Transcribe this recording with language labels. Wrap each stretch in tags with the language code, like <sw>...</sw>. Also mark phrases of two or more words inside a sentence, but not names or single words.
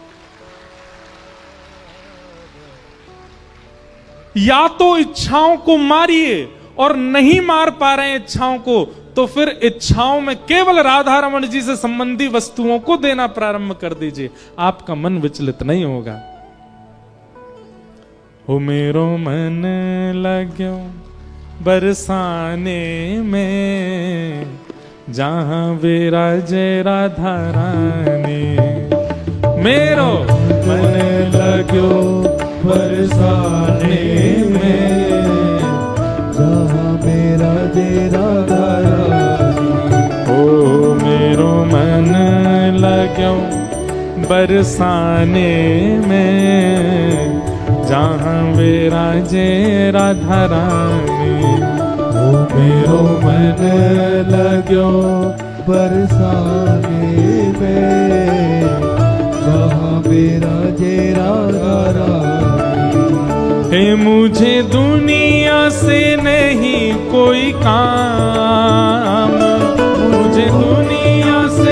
<hi>या तो इच्छाओं को मारिए, और नहीं मार पा रहे हैं इच्छाओं को, तो फिर इच्छाओं में केवल राधा रमण जी से संबंधी वस्तुओं को देना प्रारंभ कर दीजिए, आपका मन विचलित नहीं होगा।</hi> <bra>हो मेरो मन लाग्यो बरसाने में, जहां विराजे राधा रानी। मेरो मन लाग्यो बरसाने में, जहाँ मेरा दे राधा रानी। ओ मेरो मन लाग्यो बरसाने में, जहाँ विराजे राधा रानी। ओ मेरो मन लाग्यो बरसाने में, जहाँ मेरा दे राधा रानी।</bra> <hi>हे मुझे दुनिया से नहीं कोई काम, मुझे दुनिया से</hi>